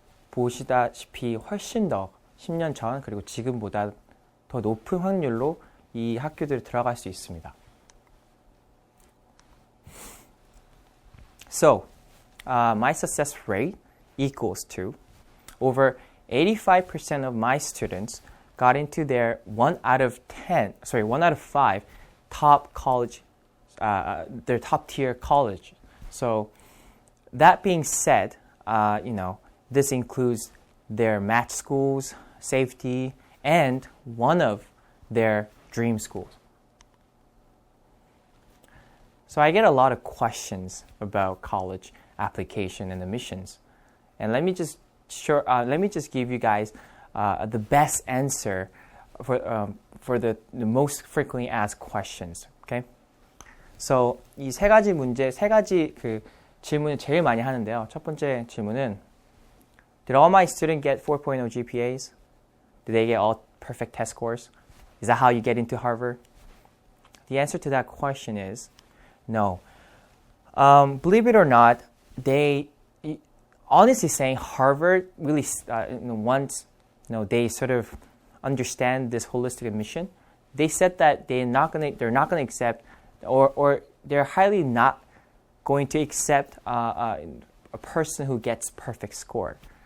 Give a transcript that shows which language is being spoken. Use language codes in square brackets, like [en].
[ko] 보시다시피 훨씬 더 10년 전 그리고 지금보다 더 높은 확률로 이 학교들에 들어갈 수 있습니다. [en] So, my success rate equals to over 85% of my students got into their 1 out of 5 top college, their top tier college. So, that being said, this includes their match schools, safety, and one of their dream schools. So I get a lot of questions about college application and admissions, and let me just give you guys the best answer for the most frequently asked questions. Okay, so [ko] 이 세 가지 그 질문을 제일 많이 하는데요. 첫 번째 질문은 [en] Did all my students get 4.0 GPAs? Did they get all perfect test scores? Is that how you get into Harvard? The answer to that question is no. Believe it or not, they honestly saying Harvard really once they sort of understand this holistic admission, they said that they're not going to accept or they're highly not going to accept a person who gets perfect score.